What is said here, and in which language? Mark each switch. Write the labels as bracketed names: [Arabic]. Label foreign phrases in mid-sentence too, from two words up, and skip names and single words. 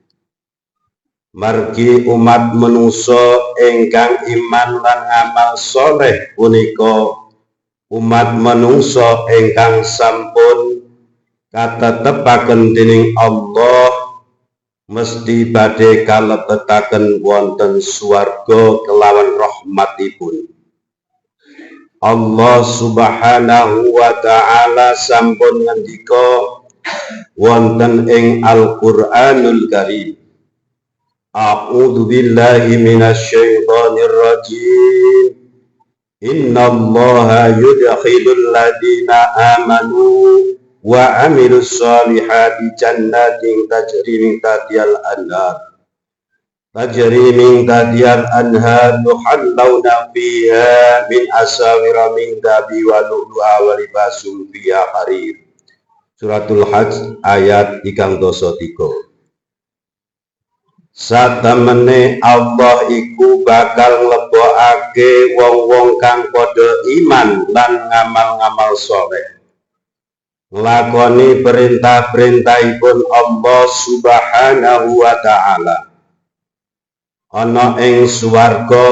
[Javanese] Margi umat manungsa ingkang iman lan ngamal sholih punika umat manungsa ingkang sampun katetepaken dening Allah mesti badhe kalebetaken wonten swarga kelawan rahmatipun. [Arabic] الله سبحانه وتعالى [Javanese] sampun ngendika wonten ing [Arabic] Al-Qur'anul Karim, أعوذ بالله من الشيطان الرجيم إن الله يدخل الذين آمنوا وعملوا الصالحات جنات تجري من تحتها الأنهار يحلون فيها من أساور من ذهب ولؤلؤا ولباسهم فيها حرير. [Javanese] Suratul Hajj ayat 3. Satemene Allah iku bakal nglebokake wong-wong kang padha iman lan ngamal-ngamal saleh, nglakoni perintah-perintahipun [Arabic] الله سبحانه وتعالى, [Javanese] ana ing swarga